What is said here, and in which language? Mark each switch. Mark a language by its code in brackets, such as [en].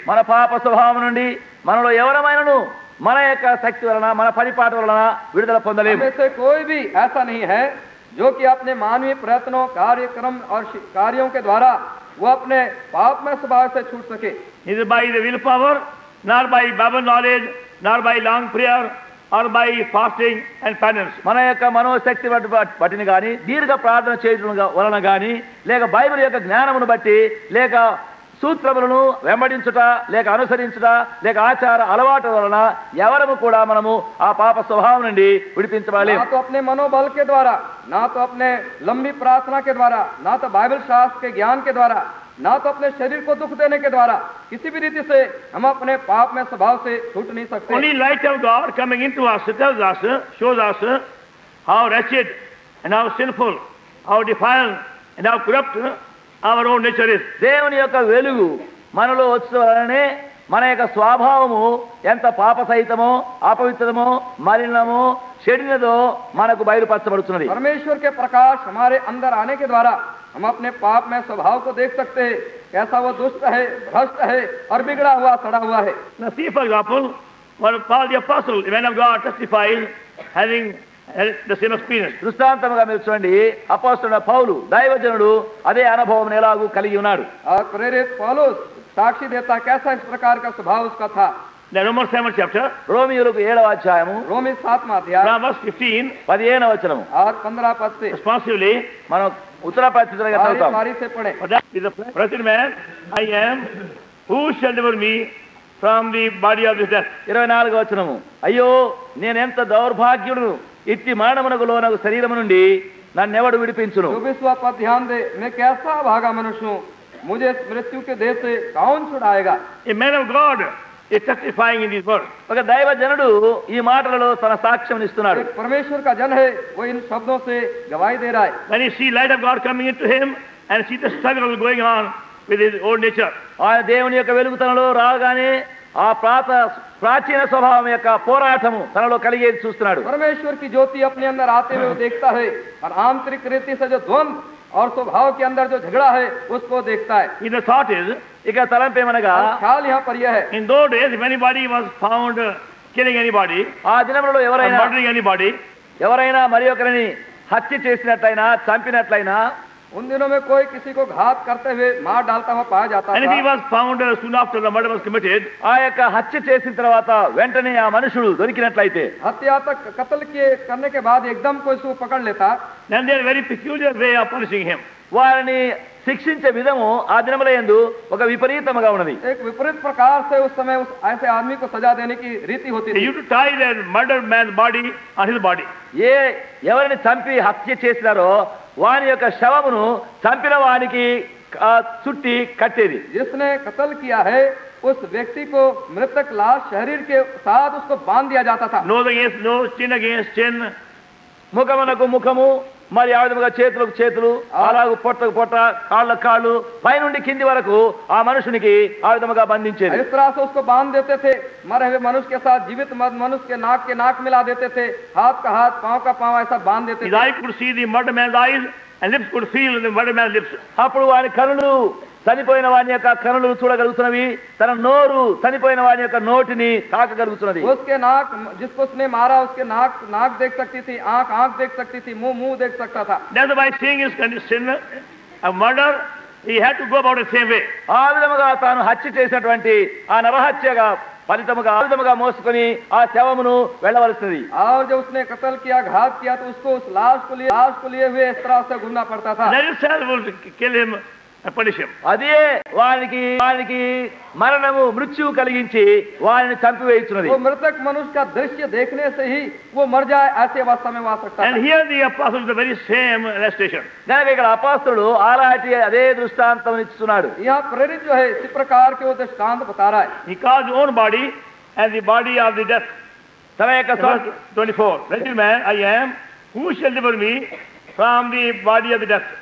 [te] మన పాప స్వభావం నుండి మనలో ఎవరమైనను మన యొక్క శక్తి వలన మన పనిపాటు వలన విడుదల పొందలేము। [hi] हमें से कोई भी ऐसा नहीं है जो कि अपने मानवीय प्रयत्नों, कार्यक्रम और कार्यों के द्वारा वो अपने पाप में स्वभाव से छूट सके। [en] Neither by the willpower, nor by Bible knowledge, nor by long prayer, or by fasting and penance. [te] మన యొక్క మనోశక్తి బట్టిని గాని దీర్ఘ ప్రార్థన చేయడం వలన గాని లేక బైబిల్ యొక్క జ్ఞానమును బట్టి లేక సూత్రములను వెంబడించుట లేక అనుసరించుట లేక ఆచార అలవాటు వలన ఎవరము కూడా మనము ఆ పాప స్వభావం నుండి విడిపించబడలేము। [hi] ना तो अपने मनोबल के द्वारा, ना तो अपने लंबी प्रार्थना के द्वारा, ना तो बाइबल शास्त्र के ज्ञान के द्वारा, ना तो अपने शरीर को दुख देने के द्वारा किसी भी रीति से हम अपने पाप में स्वभाव से छूट नहीं सकते। [en] Only light of God coming into us tells us, shows us how wretched and how sinful, how defiled and how corrupt our own nature is. [te] దేవుని యొక్క వెలుగు మనలో వచ్చే వలనే మన యొక్క స్వభావము ఎంత పాప సహితమో అపవిత్రమో మలినమో చెడినదో మనకు బయలుపరచబడుతున్నది। [hi] परमेश्वर के प्रकाश हमारे अंदर आने के द्वारा हम अपने पाप में स्वभाव को देख सकते हैं, कैसा वो दुष्ट है, भ्रष्ट है और बिगड़ा हुआ, सड़ा हुआ है। [en] Now see, for example, what Paul the apostle, the man of God, testifies having had the same experience. [te] దృష్టాంతముగా మీరు చూడండి, అపోస్తలుడైన పౌలు దైవజనుడు అదే అనుభవం ఎలాగూ కలిగి ఉన్నాడు। [hi] और प्रेरित पौलुस साक्षी देता कैसा इस प्रकार का स्वभाव उसका था। [en] The Romans 7th chapter, [te] రోమియోలకు 7వ అధ్యాయము [hi] रोमी 7वां अध्याय [en] from verse 15, [te] 15వ వచనము [hi] और 15 पद से [en] responsively, [te] మనం ఉత్తర పరిస్థితులుగా [hi] बारी [te] చదువుతాం। [hi] बारी से पढ़े। [en] for that is the wretched man I am, who shall deliver me from the body of this death? [te] 24వ వచనము, అయ్యో నేనెంత దౌర్భాగ్యుడును, ఇట్టి మరణమునకు లోనగు శరీరము నుండి నన్నెవడు విడిపించును। [hi] 24वां पद ध्यान दे, मैं कैसा भागा मनुष्य हूँ, मुझे इस मृत्यु के देह से कौन छुड़ाएगा। [en] A man of God is testifying in these words. [te] ఒక దైవజనుడు ఈ మాటలలో తన సాక్ష్యం ఇస్తున్నాడు। [hi] एक परमेश्वर का जन है, वो इन शब्दों से गवाही दे रहा है। [en] When he see light of God coming into him and see the struggle going on with his old nature, [te] ఆయన దేవుని యొక్క వెలుగుతనలో రాగానే ఆ ప్రాచీన స్వభావం యొక్క పోరాటము తనలో కలిగేది చూస్తున్నాడు। [hi] परमेश्वर की ज्योति अपने अंदर आते हुए वो देखता है और आंतरिक रीति से जो द्वंद और स्वभाव के अंदर जो झगड़ा है उसको देखता है। [en] in the thought is, [te] ఇక తలంపేమనగా [hi] और ख्याल यहाँ पर यह है, [en] in those days, if anybody was found killing anybody [te] ఆ దినములలో [en] or [te] ఎవరైనా [en] murdering anybody, [te] మరి ఒకరిని హత్య చేసినట్లయినా చంపినట్లయినా [hi] उन दिनों में कोई किसी को घात करते हुए मार डालता हुआ पाया जाता [en] And if he [hi] था। [en] was found soon after the murder was committed, [te] ఆ యొక్క హత్య చేసిన తర్వాత వెంటనే ఆ మనుషుడు దొరికినట్లయితే [hi] हत्या तक कत्ल किए करने के बाद एकदम कोई उसको पकड़ लेता, [en] then there is a very peculiar way of punishing him. [te] వారిని శిక్షించే విధము ఆ దినముల యందు ఒక విపరీతముగా ఉన్నది. [hi] एक विपरीत प्रकार से उस समय उस ऐसे आदमी को सजा देने की रीति होती [en] They [hi] थी। [en] used to tie that murdered man's body on his body. [te] ఎవరిని చంపి హత్య చేసినారో వాని యొక్క శవమును చంపిన వానికి చుట్టి కట్టేది. [hi] जिसने कत्ल किया है उस व्यक्ति को मृतक लाश शरीर के साथ उसको बांध दिया जाता था। [en] Nose against nose, chin against chin. [te] ముఖమునకు ముఖము, మరి ఆ విధముగా చేతులకు చేతులు, అలాగూ పొట్టకు పొట్ట, కాళ్ళకు కాళ్ళు, పైనుండి కింది వరకు ఆ మనుషునికి ఆ విధముగా బంధించేది. [hi] इस तरह से उसको बांध देते थे। मरे हुए मनुष्य के साथ जीवित मनुष्य के नाक मिला देते थे, हाथ का हाथ, पांव का पांव ऐसा बांध देते [en] His [hi] थे। [en] eye could see the murdered man's eyes and lips could feel the murdered man's lips. [te] అప్పుడు వాని కనులు చనిపోయిన వాని యొక్క కనులు చూడగలుగుతున్నవి, తన నోరు చనిపోయిన వాని యొక్క నోటిని తాకగలుగుతున్నది. [hi] उसके नाक, जिसको उसने मारा उसके नाक देख सकती थी, आंख देख सकती थी, मुंह देख सकता था। [en] That's why seeing his condition of murder, he had to go about the same way. [te] ఆ విధముగా తాను హత్య చేసినటువంటి ఆ నరహత్యగా ఫలితముగా ఆ విధముగా మోసుకొని ఆ శవమును వెళ్ళవలసినది. [hi] और जब उसने कत्ल किया, घात किया, तो उसको उस लाश को लिए हुए इस तरह से घूमना पड़ता था। [en] That itself will kill him and punish him. [te] అదే వానికి మరణము మృత్యువు కలిగించి వారిని చంపివేయుచున్నది. [hi] वो मृतक मनुष्य का दृश्य देखने से ही वो मर जाए, ऐसी अवस्था में वो आ सकता [en] And here the apostle is the very same illustration. [te] కనుక ఇక్కడ అపోస్తలుడు అలాంటి అదే దృష్టాంతం ఇస్తున్నాడు. [hi] यहाँ प्रेरित जो है इसी प्रकार के वो दृष्टांत बता रहा है। [en] He calls his own body as the body of the death. [te] తన యొక్క [en] Verse 24. Wretched man I am, who shall deliver me from the body of the death?